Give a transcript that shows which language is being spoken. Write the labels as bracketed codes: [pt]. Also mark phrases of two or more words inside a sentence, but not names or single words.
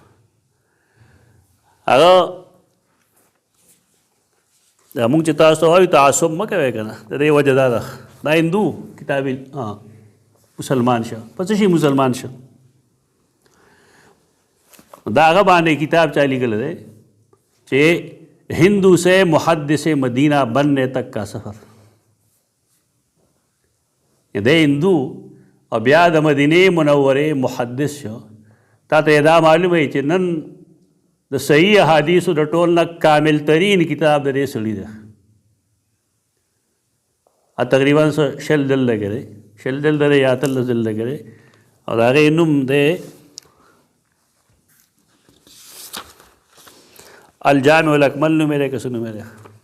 [ps] هغه دا مونږ چې تاسو وایو تعصب مه کوئ که نه، د دې وجه دا ده دا هندو کتابي مسلمان شه په څه شي مسلمان شه. دا هغه باندې کتاب چا لیکلی دی چې ہندو سے محدث مدینہ بننے تک کا سفر. دی ہندو او بیا د مدینې منورې محدث شو. تا ته دا معلوم وي چې نن د صحیح احادیثو د ټول نه کامل ترین کتاب د دې سړي دی. تقریبا شل جلد کې دی، شل جلد دی یا 13 جلد کې دی او د هغې نوم دی الجامع الاکمل نومې دی که څه نومې دی.